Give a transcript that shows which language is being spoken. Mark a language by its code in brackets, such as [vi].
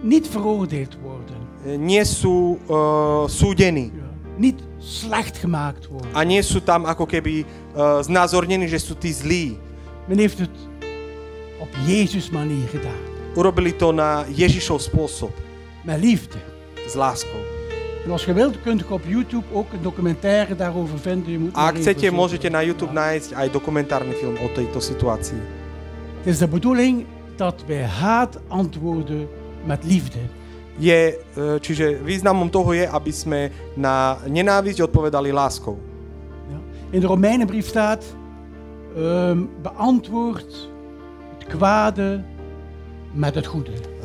[nl] niet veroordeeld worden. [sk] nie sú súdení. [nl] Ja. Niet slecht gemaakt worden. [sk] A nie sú tam ako keby znázornení, že sú tí zlí. [nl] Men heeft het op Jezus manier gedaan. [sk] Urobili to na Ježišov spôsob, [nl] Met liefde. [sk] s láskou. [nl] En als je wilt, kunt je op YouTube ook een documentaire daarover vinden. Je moet [sk] A [nl] maar [sk] ak [nl] even [sk] chcete, [nl] zoeken. [sk] môžete na YouTube nájsť aj dokumentárny film o tejto situácii. [nl] Het is de bedoeling dat wij haat antwoorden met liefde. [sk] Čiže významom toho je, aby sme na nenávisť odpovedali láskou. [nl] Ja. In de Romeinenbrief staat, beantwoord het kwade met het goede.